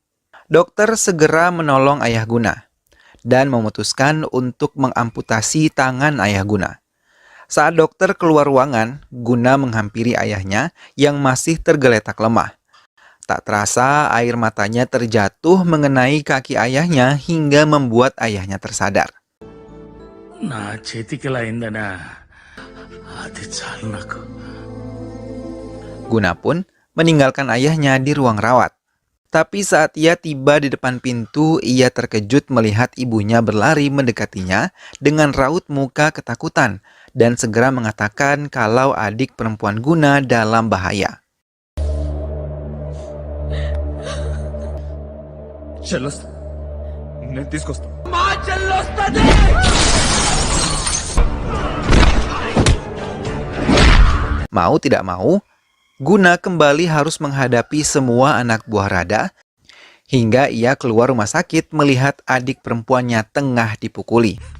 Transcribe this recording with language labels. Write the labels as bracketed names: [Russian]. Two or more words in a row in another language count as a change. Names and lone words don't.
[Indonesian] Dokter segera menolong ayah Guna dan memutuskan untuk mengamputasi tangan ayah Guna. Saat dokter keluar ruangan, Guna menghampiri ayahnya yang masih tergeletak lemah. Tak terasa air matanya terjatuh mengenai kaki ayahnya hingga membuat ayahnya tersadar. [Telugu] నా చేతికి ఇలా అయిందనా అది చాలు నాకు. [Indonesian] Guna pun meninggalkan ayahnya di ruang rawat. Tapi saat ia tiba di depan pintu, ia terkejut melihat ibunya berlari mendekatinya dengan raut muka ketakutan dan segera mengatakan kalau adik perempuan Guna dalam bahaya. [Telugu] చెల్లొస్తా నేను తీసుకొస్తా [Indonesian] Mau tidak mau, Guna kembali harus menghadapi semua anak buah Rada hingga ia keluar rumah sakit melihat adik perempuannya tengah dipukuli.